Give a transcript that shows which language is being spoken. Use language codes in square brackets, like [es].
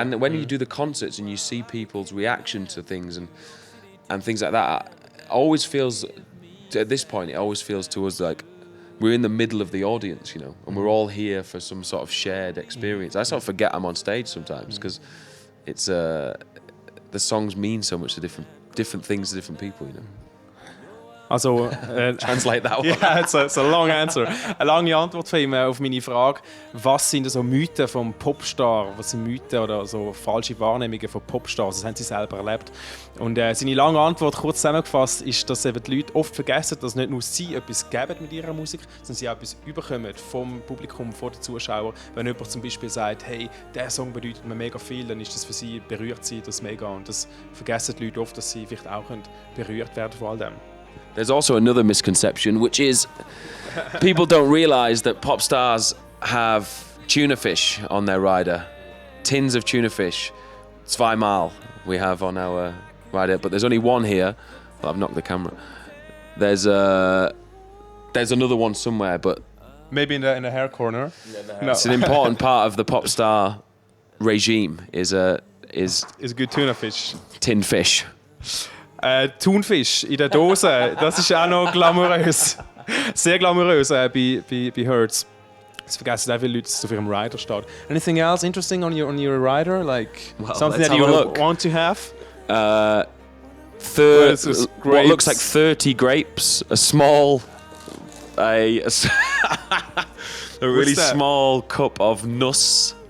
[en] and when you do the concerts and you see people's reaction to things and things like that, always feels at this point it always feels to us like we're in the middle of the audience, you know, and we're all here for some sort of shared experience. I sort of forget I'm on stage sometimes because it's the songs mean so much to different things to different people, you know. [de] Also, [en] Translate that one. Ja, it's a long answer. [de] Eine lange Antwort von ihm auf meine Frage, was sind so Mythen vom Popstar? Was sind Mythen oder so falsche Wahrnehmungen von Popstars? Das haben sie selber erlebt. Und seine lange Antwort, kurz zusammengefasst, ist, dass eben die Leute oft vergessen, dass nicht nur sie etwas geben mit ihrer Musik, sondern sie auch etwas überkommen vom Publikum, von den Zuschauern. Wenn jemand zum Beispiel sagt, hey, der Song bedeutet mir mega viel, dann ist das für sie, berührt sie das mega. Und das vergessen die Leute oft, dass sie vielleicht auch berührt werden von all dem. [en] There's also another misconception, which is people don't realise that pop stars have tuna fish on their rider. Tins of tuna fish. 2 we have on our rider, but there's only one here. Well, I've knocked the camera. There's another one somewhere, but Maybe in the hair corner. No. it's an important part of the pop star regime is Is good tuna fish. tin fish. [de] Thunfisch in der Dose, das ist auch noch glamourös. Sehr glamourös bei Hertz. Das vergessen auch viele Leute, dass es auf ihrem Rider steht. [en] Anything else interesting on your rider? Like Well, something let's that you have a look. want to have? What grapes. looks like 30 grapes, a really that? small cup of Nuss.